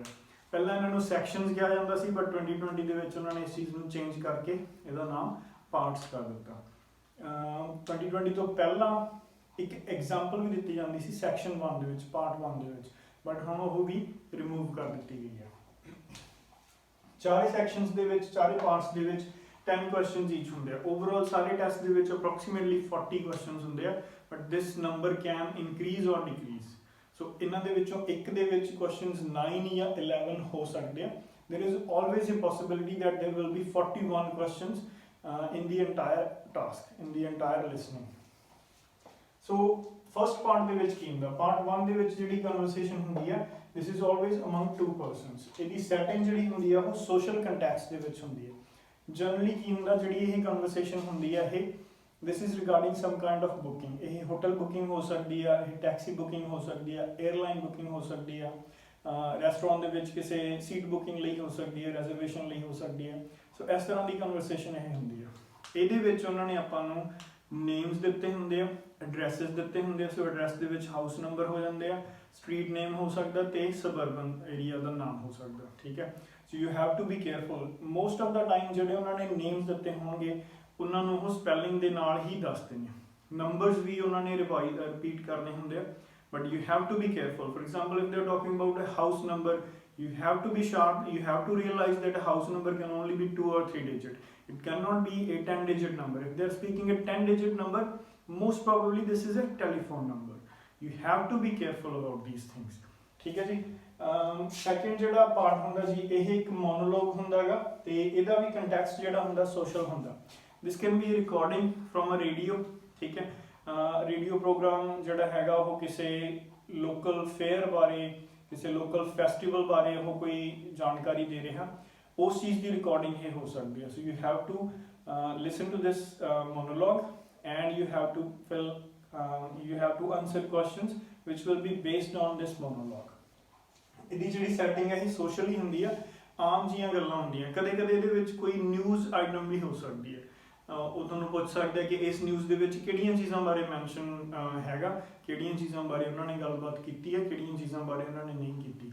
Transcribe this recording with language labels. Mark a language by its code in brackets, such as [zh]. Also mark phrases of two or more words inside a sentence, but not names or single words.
[pa] ਪਹਿਲਾਂ ਇਹਨਾਂ ਨੂੰ ਸੈਕਸ਼ਨਸ ਕਿਹਾ ਜਾਂਦਾ ਸੀ, ਬਟ 2020 ਦੇ ਵਿੱਚ ਉਹਨਾਂ ਨੇ ਇਸ ਚੀਜ਼ ਨੂੰ ਚੇਂਜ ਕਰਕੇ ਇਹਦਾ ਨਾਮ ਪਾਰਟਸ ਕਰ ਦਿੱਤਾ। 2020 ਤੋਂ ਪਹਿਲਾਂ ਇੱਕ ਐਗਜ਼ਾਮਪਲ ਵੀ ਦਿੱਤੀ ਜਾਂਦੀ ਸੀ ਸੈਕਸ਼ਨ 1 ਦੇ ਵਿੱਚ, ਪਾਰਟ 1 ਦੇ ਵਿੱਚ, ਬਟ ਹੁਣ ਉਹ ਵੀ ਰਿਮੂਵ ਕਰ ਦਿੱਤੀ ਗਈ ਹੈ। ਚਾਰੇ ਸੈਕਸ਼ਨਸ ਦੇ ਵਿੱਚ, ਚਾਰੇ ਪਾਰਟਸ ਦੇ ਵਿੱਚ 10 [en] questions each [pa] ਹੁੰਦੇ ਆ। ਓਵਰਆਲ ਸਾਰੇ ਟੈਸਟ ਦੇ ਵਿੱਚ ਅਪਰੋਕਸੀਮੇਟਲੀ 40 questions ਹੁੰਦੇ ਆ, [en] but this number can increase or decrease. [pa] ਸੋ ਇਹਨਾਂ ਦੇ ਵਿੱਚੋਂ ਇੱਕ ਦੇ ਵਿੱਚ questions 9 ਜਾਂ 11 ਹੋ ਸਕਦੇ ਆ। [en] there is always a possibility that there will be 41 questions in the entire task, in the entire listening. So first part [pa] ਦੇ ਵਿੱਚ ਕੀ ਹੁੰਦਾ, part 1 ਦੇ ਵਿੱਚ ਜਿਹੜੀ ਕਨਵਰਸੇਸ਼ਨ ਹੁੰਦੀ ਆ, [en] this is always among 2 persons। [pa] ਇਹਦੀ ਸੈਟਿੰਗ ਜਿਹੜੀ ਹੁੰਦੀ ਆ ਉਹ [en] social context [pa] ਦੇ ਵਿੱਚ ਹੁੰਦੀ ਹੈ। ਜਨਰਲੀ ਕੀ ਹੁੰਦਾ, ਜਿਹੜੀ ਇਹ ਕਨਵਰਸੇਸ਼ਨ ਹੁੰਦੀ ਹੈ ਇਹ [en] this is regarding some kind of booking। [pa] ਇਹ [en] hotel booking [pa] ਹੋ ਸਕਦੀ ਆ, ਇਹ [en] taxi booking [pa] ਹੋ ਸਕਦੀ ਆ, [en] airline booking [pa] ਹੋ ਸਕਦੀ ਆ, ਰੈਸਟੋਰੈਂਟ ਦੇ ਵਿੱਚ ਕਿਸੇ [en] seat booking [pa] ਲਈ ਹੋ ਸਕਦੀ ਹੈ, ਰਿਜ਼ਰਵੇਸ਼ਨ ਲਈ ਹੋ ਸਕਦੀ ਹੈ। ਸੋ ਇਸ ਤਰ੍ਹਾਂ ਦੀ ਕਨਵਰਸੇਸ਼ਨ ਇਹ ਹੁੰਦੀ ਆ। ਇਹਦੇ ਵਿੱਚ ਉਹਨਾਂ ਨੇ ਆਪਾਂ ਨੂੰ ਨੇਮਸ ਦਿੱਤੇ ਹੁੰਦੇ ਆ, ਐਡਰੈਸਿਸ ਦਿੱਤੇ ਹੁੰਦੇ ਆ। ਸੋ ਐਡਰੈਸ ਦੇ ਵਿੱਚ [en] house number [pa] ਹੋ ਜਾਂਦੇ ਆ, [en] street name [pa] ਹੋ ਸਕਦਾ ਤੇ [en] suburban area [pa] ਦਾ ਨਾਮ ਹੋ ਸਕਦਾ। ਠੀਕ ਹੈ। [en] So you have to be careful. most of the time [pa] ਜਿਹੜੇ ਉਹਨਾਂ ਨੇ ਨੇਮਸ ਦਿੱਤੇ ਹੋਣਗੇ ਉਹਨਾਂ ਨੂੰ ਉਹ ਸਪੈਲਿੰਗ ਦੇ ਨਾਲ ਹੀ ਦੱਸਦੇ ਨੇ। ਨੰਬਰਸ ਵੀ ਉਹਨਾਂ ਨੇ ਰਿਪੀਟ ਕਰਨੇ ਹੁੰਦੇ ਆ, [en] but you have to be careful. For example, if they are talking about a house number, you have to be sharp. You have to realize that a house number can only be 2 or 3 digit. It cannot be a 10-digit number. If they are speaking a 10-digit number, most probably this is a telephone number. You have to be careful about these things. [pa] ਠੀਕ ਹੈ ਜੀ। ਸੈਕਿੰਡ ਜਿਹੜਾ ਪਾਰਟ ਹੁੰਦਾ ਜੀ, ਇਹ ਇੱਕ ਮੋਨੋਲੋਗ ਹੁੰਦਾ ਹੈਗਾ ਤੇ ਇਹਦਾ ਵੀ ਕੰਟੈਕਸਟ ਜਿਹੜਾ ਹੁੰਦਾ ਸੋਸ਼ਲ ਹੁੰਦਾ। [en] This can be recording from a radio. [pa] ਠੀਕ ਹੈ। [en] radio program [pa] ਜਿਹੜਾ ਹੈਗਾ ਉਹ ਕਿਸੇ [en] local fair [pa] ਬਾਰੇ, ਕਿਸੇ [en] local festival [pa] ਬਾਰੇ ਉਹ ਕੋਈ ਜਾਣਕਾਰੀ ਦੇ ਰਿਹਾ, ਉਸ ਚੀਜ਼ ਦੀ ਰਿਕਾਰਡਿੰਗ ਇਹ ਹੋ ਸਕਦੀ ਹੈ। [en] So you have to listen to this monologue and you have to answer questions which will be based on this monologue। [pa] ਇਹਦੀ ਜਿਹੜੀ ਸੈਟਿੰਗ ਹੈ ਇਹ ਸੋਸ਼ਲੀ ਹੁੰਦੀ ਆ, ਆਮ ਜੀਆਂ ਗੱਲਾਂ ਹੁੰਦੀਆਂ। ਕਦੇ ਕਦੇ ਇਹਦੇ ਵਿੱਚ ਕੋਈ [en] news item [pa] ਵੀ ਹੋ ਸਕਦੀ ਹੈ। ਉਹ ਤੁਹਾਨੂੰ ਪੁੱਛ ਸਕਦਾ ਕਿ ਇਸ ਨਿਊਜ਼ ਦੇ ਵਿੱਚ ਕਿਹੜੀਆਂ ਚੀਜ਼ਾਂ ਬਾਰੇ ਮੈਂਸ਼ਨ ਹੈਗਾ, ਕਿਹੜੀਆਂ ਚੀਜ਼ਾਂ ਬਾਰੇ ਉਹਨਾਂ ਨੇ ਗੱਲਬਾਤ ਕੀਤੀ ਹੈ, ਕਿਹੜੀਆਂ ਚੀਜ਼ਾਂ ਬਾਰੇ ਉਹਨਾਂ ਨੇ ਨਹੀਂ ਕੀਤੀ।